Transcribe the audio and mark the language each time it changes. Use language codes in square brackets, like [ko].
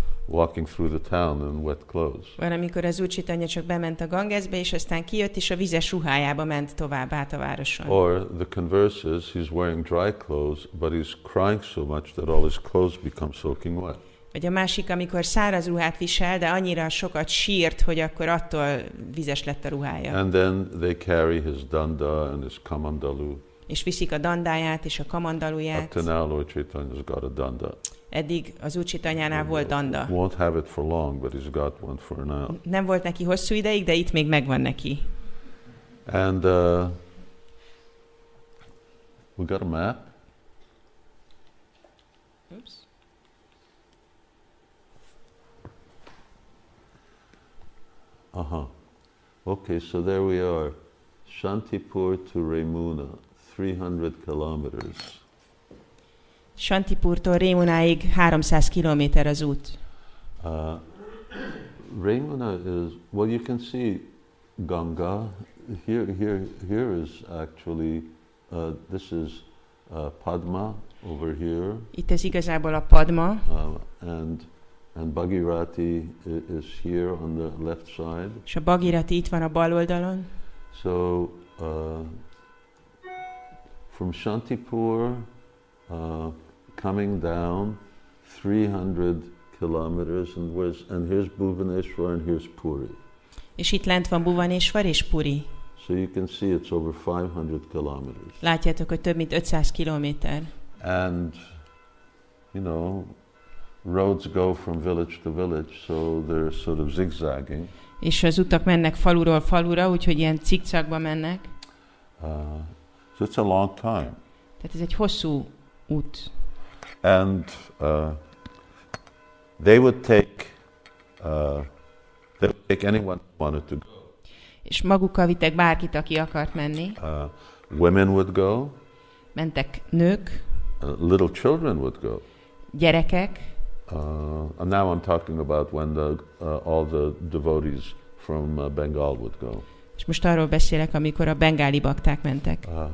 [en] walking through the town in wet clothes. [hu] Van, amikor az Úr Caitanya csak bement a Gangesbe, és aztán kijött, és a vizes ruhájába ment tovább át a városon. [en] Or the converse is, he's wearing dry clothes, but he's crying so much that all his clothes become soaking wet. [hu] Vagy a másik, amikor száraz ruhát visel, de annyira sokat sírt, hogy akkor attól vizes lett a ruhája. [en] And then they carry his danda and his kamandalu. [hu] És viszik a dandáját és a kamandaluját. [en] Up to now, Lord Chaitanya's got a danda. [hu] Eddig az Úr Caitanyánál volt danda. [en] Won't have it for long, but he's got one for now. [hu] Nem volt neki hosszú ideig, de itt még megvan neki. [en] And we got a map. Oops. Okay, so there we are. Śāntipura to Remuṇā, 300 kilometers. [hu] Śāntipurtól Remuṇáig 300 kilométer az út. [en] Remuṇā is, well, you can see Ganga. Here is actually, this is Padma over here. [hu] Itt ez igazából a Padma. [en] And Bhagirati is here on the left side. [hu] És a Bhagirati itt van a bal oldalon. [en] So from Śāntipura coming down 300 kilometers, and here's Bhubaneswar and here's Puri. [hu] És itt lent van Bhubaneswar és Puri. [en] So you can see it's over 500 kilometers. [hu] Látjátok, hogy több mint 500 kilométer. [en] And you know, roads go from village to village, so they're sort of zigzagging. [hu] És az utak mennek faluról falura, úgyhogy ilyen cikcakba mennek. [en] So it's a long time. [hu] Tehát ez egy hosszú út. [en] And they would take anyone who wanted to go. [hu] És magukkal vittek bárkit, aki akart menni. [en] Women would go. [hu] Mentek nők. [en] Little children would go. [hu] Gyerekek. [en] And now I'm talking about when all the devotees from Bengal would go. [hu] És most arról beszélek, amikor a bengáli bakták mentek.